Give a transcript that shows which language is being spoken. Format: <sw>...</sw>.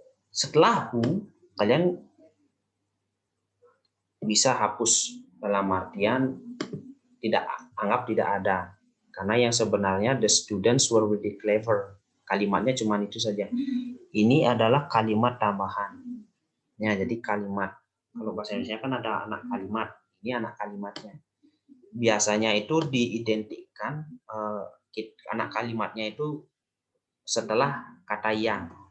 <id>Setelah who, kalian bisa hapus dalam artian anggap tidak ada. Karena yang sebenarnya</id> <en>the students were really clever.</en> <id>Kalimatnya cuma itu saja. Ini adalah kalimat tambahan. Ya, jadi kalimat. Kalau bahasa Indonesia kan ada anak kalimat. Ini anak kalimatnya. Biasanya itu diidentikan anak kalimatnya itu setelah kata yang.</id>